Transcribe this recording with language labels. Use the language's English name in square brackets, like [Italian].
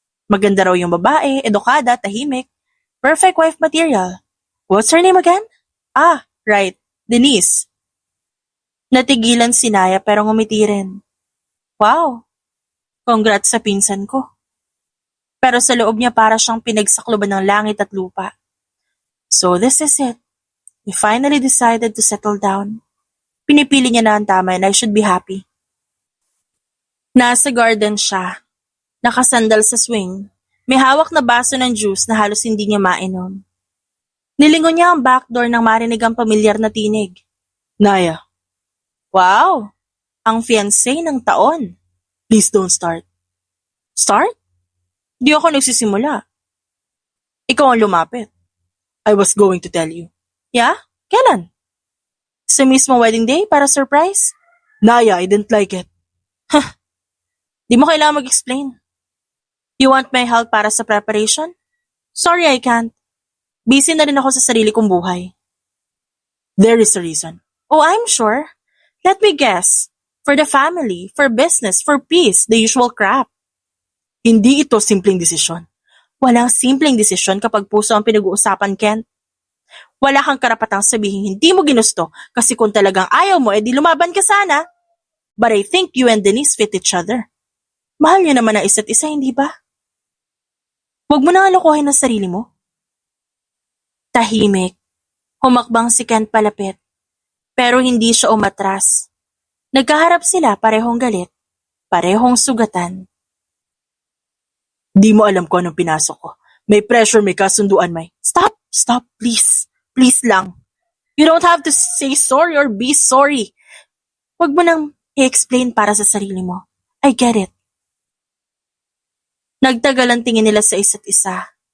[Filipino] Maganda raw yung babae, edukada, tahimik, [English] perfect wife material. What's her name again? [Filipino] Right, Denise. Natigilan si Naya pero ngumiti rin. Wow, congrats sa pinsan ko. Pero sa loob niya para siyang pinagsakloban ng langit at lupa. [English] So this is it. We finally decided to settle down. [Filipino] Pinipili niya na ang tama [English] and I should be happy. [Filipino] Nasa garden siya. Nakasandal sa swing. May hawak na baso ng juice na halos hindi niya mainom. Nilingon niya ang backdoor nang marinig ang pamilyar na tinig. [English] Naya. Wow! [Filipino] Ang fiancé ng taon. [English] Please don't start. Start? [Filipino] Di ako nagsisimula. Ikaw ang lumapit. [English] I was going to tell you. Yeah? [Filipino] Kailan? Sa mismo wedding day para surprise? [English] Naya, I didn't like it. [Filipino] Di mo kailangan mag-explain. [English] You want my help [Filipino] para sa preparation? [English] Sorry, I can't. [Filipino] Busy na rin ako sa sarili kong buhay. [English] There is a reason. Oh, I'm sure. Let me guess. For the family, for business, for peace, the usual crap. [Filipino] Hindi ito simpleng desisyon. Walang simpleng desisyon kapag puso ang pinag-uusapan, Kent. Wala kang karapatang sabihin hindi mo ginusto kasi kung talagang ayaw mo, edi lumaban ka sana. [English] But I think you and Denise fit each other. [Filipino] Mahal niyo naman ang isa't isa, hindi ba? Huwag mo nang alokohin ang sarili mo. Tahimik. Humakbang si Kent palapit. Pero hindi siya umatras. Nagkaharap sila parehong galit, parehong sugatan. Di mo alam kung anong pinasok ko. May pressure, may kasunduan, may... [English] Stop, please. [Filipino] Please lang. [English] You don't have to say sorry or be sorry. [Filipino] Huwag mo nang i-explain para sa sarili mo. [English] I get it. [Filipino] Nagtagal ang tingin nila sa isa't isa.